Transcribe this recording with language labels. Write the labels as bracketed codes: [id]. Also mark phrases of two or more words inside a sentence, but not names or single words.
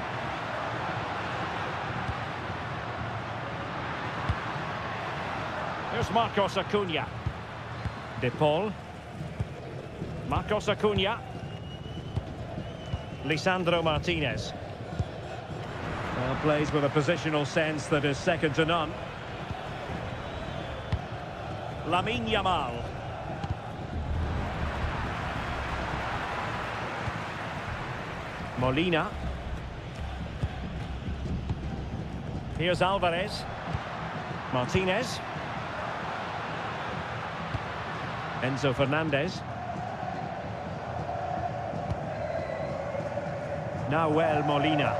[en] Here's Marcos Acuna. De Paul. Marcos Acuna. Lisandro Martinez. Well, plays with a positional sense that is second to none. Lamine Yamal. Molina. Here's Alvarez. Martinez. Enzo Fernandez. Now Molina.